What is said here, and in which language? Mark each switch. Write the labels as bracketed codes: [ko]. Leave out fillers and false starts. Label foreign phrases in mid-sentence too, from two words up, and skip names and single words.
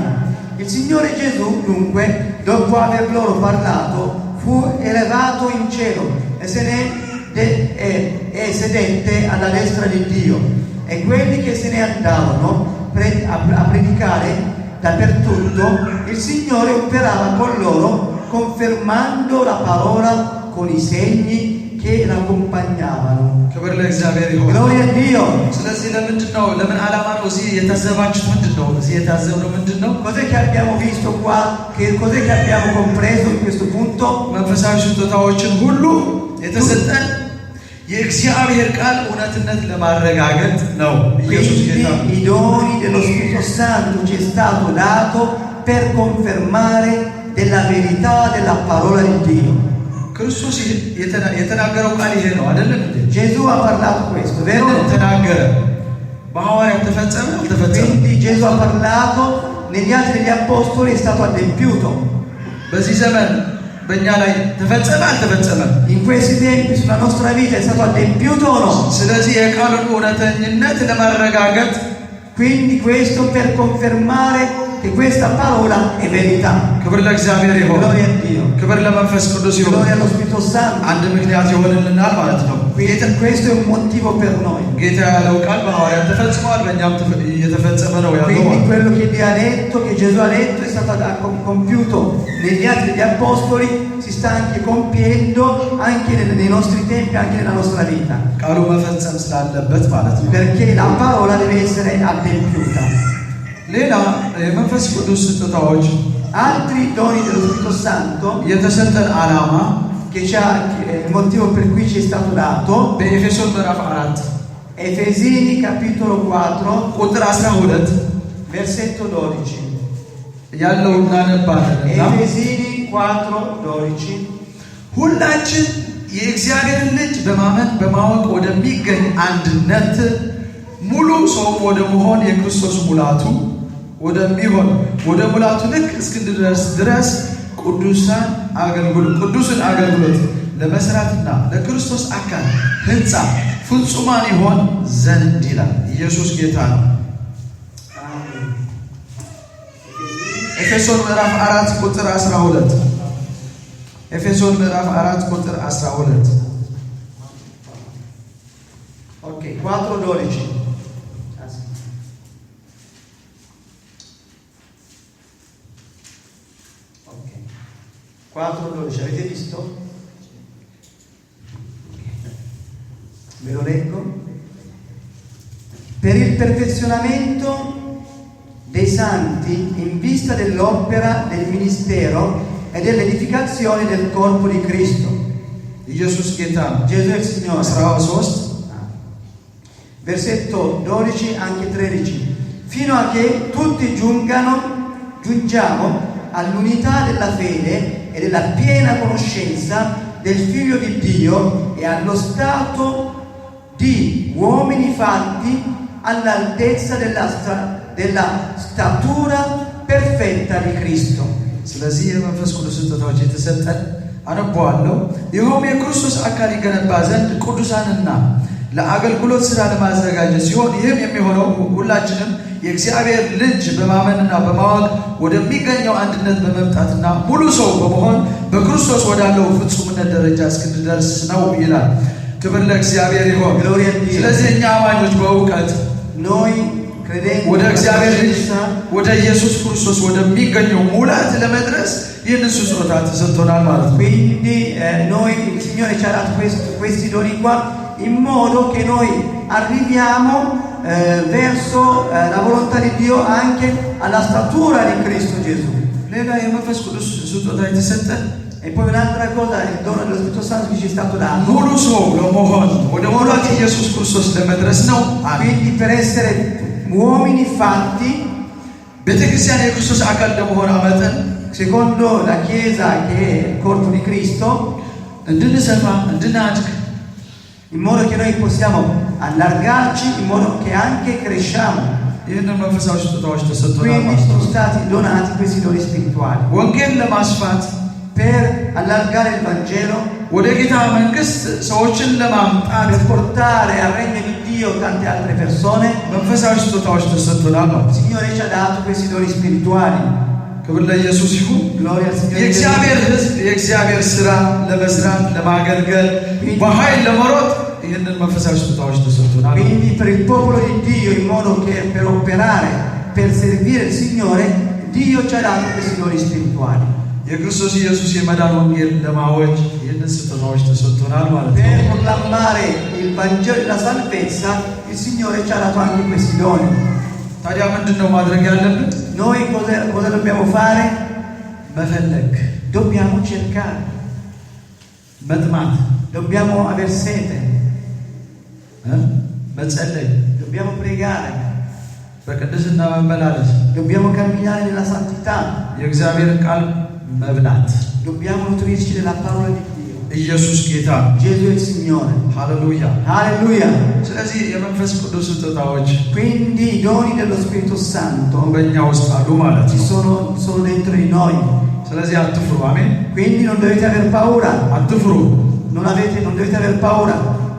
[it] Il Signore Gesù dunque, dopo aver loro parlato, fu elevato in cielo e sedette alla destra di Dio. E quelli che se ne andarono a predicare dappertutto, il Signore operava con loro, confermando la parola con i segni che l'accompagnavano. [am] ክብር ለእግዚአብሔር ይሁን። [it] Gloria a Dio. [am] ስለዚህ ለምን ዓላማ ነው እዚህ የታዘባችሁት? ምንድነው እዚህ የታዘብነው? ምንድነው? [it] Cos'è che abbiamo visto qua? Cos'è che abbiamo compreso in questo punto? [am] መንፈሳዊ ስጦታዎችን ሁሉ የተሰጠን የእግዚአብሔር ቃል እውነትነት ለማረጋገጥ ነው። ኢየሱስ ጌታ ነው። [it] Quindi i doni dello Spirito Santo ci è stato dato per confermare della verità della parola di Dio. [am] ክርስቶስ የተናገረው ቃል ይሄ ነው አይደለም እንዴ? [it] Gesù ha parlato questo, vero? [am] ተናገረ። በሐዋርያት ተፈጸመ አልተፈጸመ? [it] Quindi Gesù ha parlato, negli atti degli apostoli è stato adempiuto. [am] በዚህ ዘመን በእኛ ላይ ተፈጸመ አልተፈጸመ? [it] In questi tempi sulla nostra vita è stato adempiuto o no? [am] ስለዚህ የቃሉን እውነተኝነት ለማረጋገጥ [it] Quindi questo per confermare che questa parola è verità. [am] ክብር ለእግዚአብሔር ይሁን። [it] Gloria a Dio. [am] ክብር ለመንፈስ ቅዱስ ይሁን። [it] Gloria allo Spirito Santo. [am] አንድ ምክንያት ይሆንልናል ማለት ነው። [it] Quindi questo è un motivo per noi. [am] ጌታ ያለው ቃል በሐዋርያት ተፈጽሟል፣ በእኛም እየተፈጸመ ነው ያለው። [it] Quindi quello che Dio ha detto, che Gesù ha detto, è stato compiuto negli atti degli apostoli, si sta anche compiendo anche nei nostri tempi, anche nella nostra vita. [am] ቃሉ መፈጸም ስላለበት ማለት ነው። [it] Perché la parola deve essere adempiuta. [am] ሌላ የመንፈስ ቅዱስ ስጦታዎች [it] Altri doni dello Spirito Santo, [am] የተሰጠን ዓላማ [it] che c'ha il motivo per cui ci è stato dato, [am] በኤፌሶን ምዕራፍ 4 [it] Efesini capitolo 4, [am] ቁጥር 12 [it] versetto 12. [am] ያለው እናነባለንና [it] Efesini 4:12. [am] ሁላችን የእግዚአብሔርን ልጅ በማመን በማወቅ ወደሚገኝ አንድነት ሙሉ ሰው ወደ መሆን የክርስቶስ ሙላቱ ወደሚሆን ወደ ሙላቱ ልክ እስክንድረስ ድረስ ቅዱስን አገልግሎት ለመስራትና ለክርስቶስ አካል ሕንጻ ፍጹማን ይሆን ዘንድ ይላል። ኢየሱስ ጌታ ነው። ኤፌሶን ምዕራፍ 4 ቁጥር 12 ኤፌሶን ምዕራፍ 4 ቁጥር 12 [it] Ok, 4:12. Ok. 4:12, avete visto? Ve lo leggo. Per il perfezionamento dei santi in vista dell'opera del ministero e dell'edificazione del corpo di Cristo. [am] ኢየሱስ ጌታ ነው። [it] Gesù è il Signore. 13 Versetto 12, anche 13. Fino a che tutti giungiamo all'unità della fede e della piena conoscenza del Figlio di Dio e allo stato di uomini fatti all'altezza della statura perfetta di Cristo. [am] ስለዚህ የመንፈስ ቅዱስ ስጦታዎች የተሰጠን አነባዋለሁ። ይኸውም የክርስቶስ አካል ይገነባ ዘንድ ቅዱሳንና ለአገልግሎት ሥራ ለማዘጋጀት ሲሆን ይህም የሚሆነው ሁላችንም የእግዚአብሔር ልጅ በማመንና በማወቅ ወደሚገኘው አንድነት በመምጣትና ሙሉ ሰው በመሆን በክርስቶስ ወዳለው ፍጹምነት ደረጃ እስክንደርስ ነው ይላል። ክብር ለእግዚአብሔር ይሁን። ስለዚህ እኛ አማኞች በእውቀት ወደ እግዚአብሔር ልጅ ወደ ኢየሱስ ክርስቶስ ወደሚገኘው ሙላት ለመድረስ ይህንን ስጦታ ተሰጥቶናል ማለት ነው። [it] Quindi noi il Signore ci ha dato questi doni qua in modo che noi arriviamo verso la volontà di Dio anche alla statura di Cristo Gesù. [am] ሌላ የመንፈስ ቅዱስ ስጦታ የተሰጠን [it] E poi un'altra cosa, il dono dello Spirito Santo che ci è stato dato. [am] ሙሉ ሰው ለመሆን ወደ ሙላት ኢየሱስ ክርስቶስ ለመድረስ ነው። [it] Quindi per essere uomini fatti [am] ቤተክርስቲያን የክርስቶስ አካል ለመሆን መጠን [it] secondo la Chiesa che è il corpo di Cristo, [am] እንድንሰፋ እንድናድግ [it] in modo che noi possiamo allargarci, in modo che anche cresciamo. [am] ይህንን መንፈሳዊ ስጦታዎች ተሰጥቶናል [it] Quindi [am] ማለት ነው። [it] sono stati donati questi doni spirituali [am] ወንጌል ለማስፋት [it] per allargare il Vangelo, [am] ወደ ጌታ መንግስት ሰዎችን ለማምጣት [it] per portare al regno di Dio tante altre persone. [am] መንፈሳዊ ስጦታዎች ተሰጥቶናል ማለት [it] Il [am] ነው። [it] Signore ci ha dato questi doni spirituali. [am] ክብር ለኢየሱስ ይሁን። [it] Gloria al Signore. [am] የእግዚአብሔር ሕዝብ የእግዚአብሔር ሥራ ለመስራት ለማገልገል በኃይል ለመሮጥ ይህንን መንፈሳዊ ስጦታዎች ተሰጥቶናል። [it] Quindi per il popolo di Dio, in modo che per operare, per servire il Signore, Dio ci ha dato questi doni spirituali. [am] የክርስቶስ ኢየሱስ የመዳን ወንጌል ለማወጅ ይህንን ስጦታዎች ተሰጥቶናል ማለት ነው። [it] Per proclamare il Vangelo della salvezza, il Signore ci ha dato anche questi doni. [am] ታዲያ ምንድነው ማድረግ ያለብን? [it] Noi cosa dobbiamo fare? [am] መፈለግ፣ [it] Dobbiamo cercare, [am] መጥማት፣ [it] dobbiamo aver sete, [am] መጸለይ፣ [it] dobbiamo pregare, [am] በቅድስና መመላለስ፣ [it] dobbiamo camminare nella santità, [am] የእግዚአብሔርን ቃል መብላት። [it] dobbiamo nutrirci della parola di Dio. [am] ኢየሱስ ጌታ፣ [it] Gesù è il Signore. [am] ሃሌሉያ። [it] Alleluia. [am] ስለዚህ የመንፈስ ቅዱስ ስጦታዎች [it] Quindi i doni dello Spirito Santo [am] በእኛ ውስጥ አሉ ማለት [it] ci [am] ነው። [it] sono dentro di noi. [am] ስለዚህ አትፍሩ። አሜን። [it] Quindi non dovete aver paura. [am] አትፍሩ። [it] Non dovete aver paura.